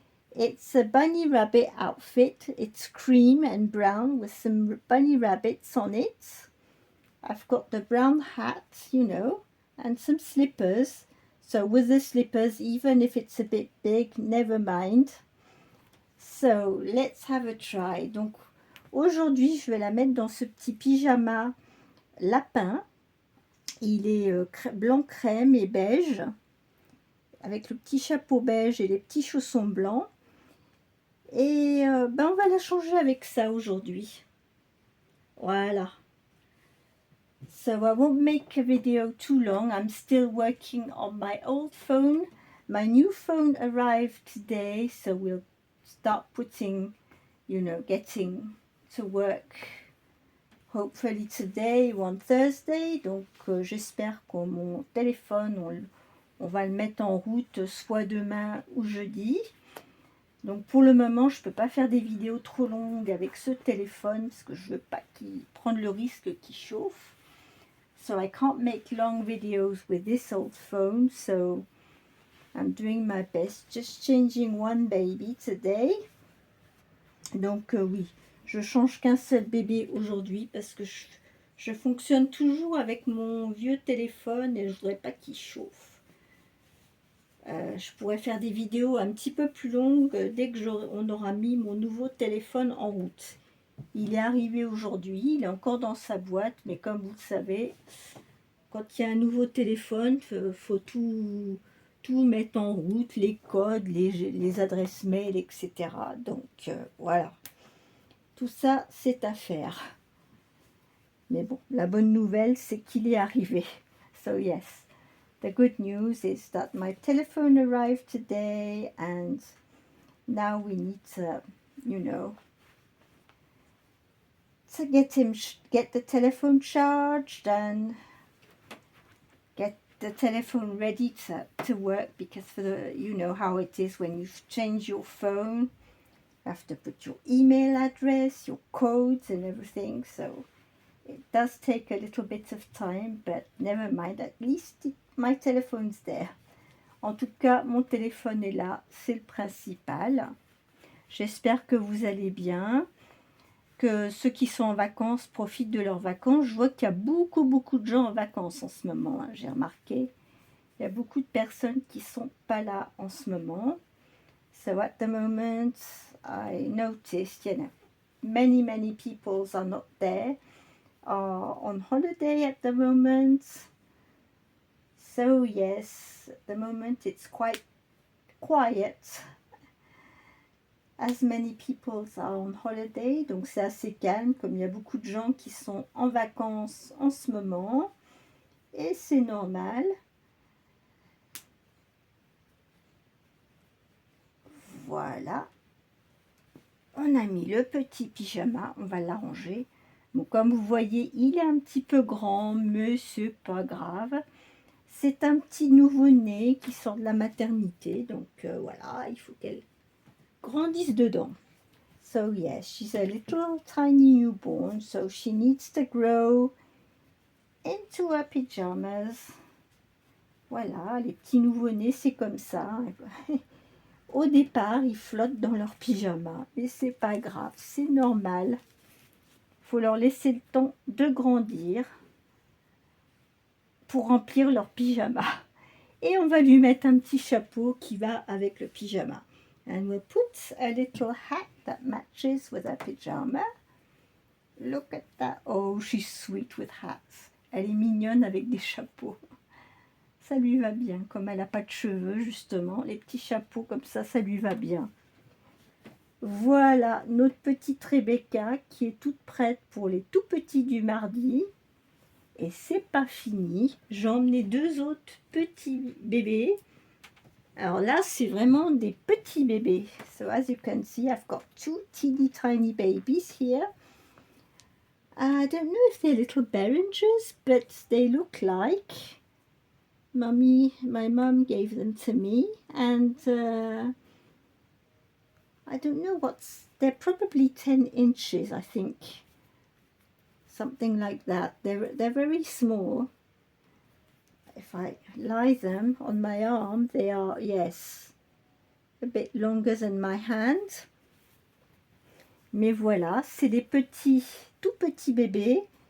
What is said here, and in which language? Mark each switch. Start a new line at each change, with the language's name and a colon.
English: It's a bunny rabbit outfit. It's cream and brown with some bunny rabbits on it. I've got the brown hat, and some slippers. So with the slippers, even if it's a bit big, never mind. So let's have a try.
French: Donc aujourd'hui, je vais la mettre dans ce petit pyjama lapin. Il est blanc crème et beige, avec le petit chapeau beige et les petits chaussons blancs. Et on va la changer avec ça aujourd'hui. Voilà.
English: So I won't make a video too long. I'm still working on my old phone. My new phone arrived today, so we'll start putting, getting to work hopefully today or on Thursday.
French: Donc j'espère que mon téléphone, on va le mettre en route soit demain ou jeudi. Donc pour le moment, je ne peux pas faire des vidéos trop longues avec ce téléphone parce que je ne veux pas prendre le risque qu'il chauffe.
English: So I can't make long videos with this old phone, so I'm doing my best, just changing one baby today.
French: Donc oui, je change qu'un seul bébé aujourd'hui parce que je fonctionne toujours avec mon vieux téléphone et je voudrais pas qu'il chauffe. Je pourrais faire des vidéos un petit peu plus longues dès que on aura mis mon nouveau téléphone en route. Il est arrivé aujourd'hui, il est encore dans sa boîte, mais comme vous le savez, quand il y a un nouveau téléphone, il faut tout mettre en route, les codes, les adresses mail, etc. Donc voilà, tout ça c'est à faire. Mais bon, la bonne nouvelle c'est qu'il est arrivé.
English: So yes, the good news is that my telephone arrived today and now we need to, to get the telephone charged and get the telephone ready to work, because for the, you know how it is when you change your phone, you have to put your email address, your codes and everything, so it does take a little bit of time, but never mind, at least my telephone's there.
French: En tout cas, mon téléphone est là, c'est le principal. J'espère que vous allez bien, que ceux qui sont en vacances profitent de leurs vacances. Je vois qu'il y a beaucoup de gens en vacances en ce moment, hein, j'ai remarqué. Il y a beaucoup de personnes qui ne sont pas là en ce moment.
English: So at the moment, I noticed, many people are not there, are on holiday at the moment. So yes, at the moment it's quite quiet, as many people are on holiday.
French: Donc c'est assez calme, comme il y a beaucoup de gens qui sont en vacances en ce moment. Et c'est normal. Voilà, on a mis le petit pyjama, on va l'arranger. Bon, comme vous voyez, il est un petit peu grand, mais c'est pas grave. C'est un petit nouveau-né qui sort de la maternité, donc voilà, il faut qu'elle grandisse dedans.
English: So yes, she's a little tiny newborn, so she needs to grow into her pyjamas.
French: Voilà, les petits nouveau-nés, c'est comme ça. Au départ, ils flottent dans leur pyjama, mais c'est pas grave, c'est normal. Il faut leur laisser le temps de grandir pour remplir leur pyjama. Et on va lui mettre un petit chapeau qui va avec le pyjama.
English: And we'll put a little hat that matches with her pyjama. Look at that. Oh, she's sweet with hats.
French: Elle est mignonne avec des chapeaux. Ça lui va bien, comme elle n'a pas de cheveux, justement. Les petits chapeaux comme ça lui va bien. Voilà notre petite Rebecca qui est toute prête pour les tout petits du mardi. Et c'est pas fini. J'ai emmené 2 autres petits bébés. Alors là, c'est vraiment des petits bébés.
English: So as you can see, I've got 2 teeny tiny babies here. I don't know if they're little Berringers, but they look like. My mum gave them to me, and I don't know they're probably 10 inches, I think. Something like that. They're very small. If I lie them on my arm, they are, yes, a bit longer than my hand.
French: Mais voilà, c'est des petits, tout petits bébés.